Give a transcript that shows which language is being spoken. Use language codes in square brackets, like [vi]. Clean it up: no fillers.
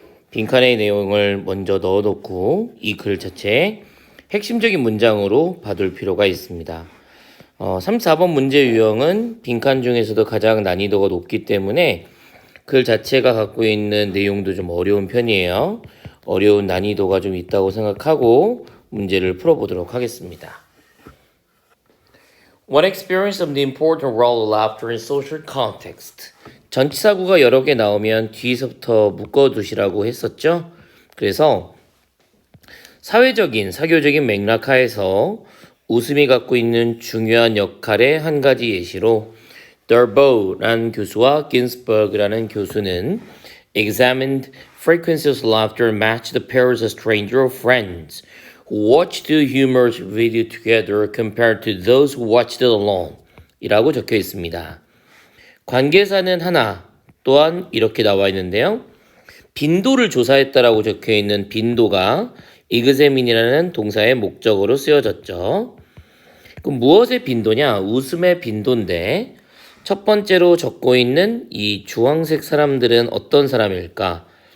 [ko] 빈칸의 내용을 먼저 넣어놓고 이 글 자체에 핵심적인 문장으로 봐둘 필요가 있습니다. 34번 문제 유형은 빈칸 중에서도 가장 난이도가 높기 때문에 글 자체가 갖고 있는 내용도 좀 어려운 편이에요. 어려운 난이도가 좀 있다고 생각하고 문제를 풀어보도록 하겠습니다. [en] One experience of the important role of laughter in social context. [ko] 전치사구가 여러 개 나오면 뒤에서부터 묶어두시라고 했었죠. 그래서 사회적인, 사교적인 맥락 하에서 웃음이 갖고 있는 중요한 역할의 한 가지 예시로 Darbo라는 교수와 Ginsberg라는 교수는 [en] examined frequencies of laughter and matched the pairs of stranger or friends who watched the humorous video together compared to those who watched it alone [ko] 이라고 적혀 있습니다. 관계사는 하나 또한 이렇게 나와 있는데요. 빈도를 조사했다라고 적혀 있는 빈도가 examine이라는 동사의 목적어로 쓰여졌죠. 그럼 무엇의 빈도냐? 웃음의 빈도인데 첫 번째로 적고 있는 이 주황색 사람들은 어떤 사람일까?